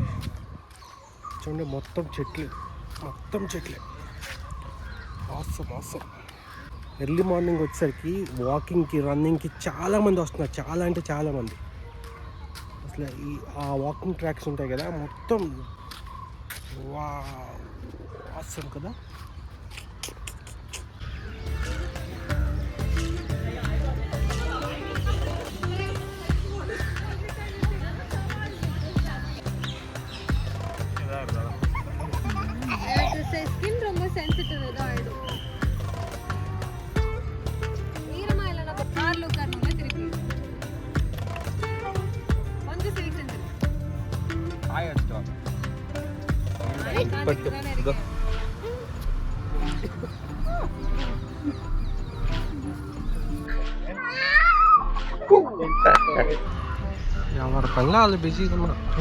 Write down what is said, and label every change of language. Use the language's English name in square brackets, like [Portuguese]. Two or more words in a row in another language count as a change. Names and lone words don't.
[Telugu] చూడండి, మొత్తం చెట్లే. ఆసమ్. [English] early morning [Telugu] వచ్చేసరికి వాకింగ్కి, రన్నింగ్కి చాలామంది వస్తున్నారు. చాలా అంటే చాలామంది. అసలు ఆ [English] walking tracks [Telugu] ఉంటాయి కదా, మొత్తం ఆసమ్ కదా. [Tamil] ஸ்கின் ரொம்ப சென்சிட்டிவ் ஏதோ ஆயிடும். ஈரமா இல்லைன்னா கார்ல உட்காரணும்னா திருப்பி கொஞ்சம் சீசன் [Telugu] ఎవరి పనిలో వాళ్ళు బిజీగా ఉన్నారు.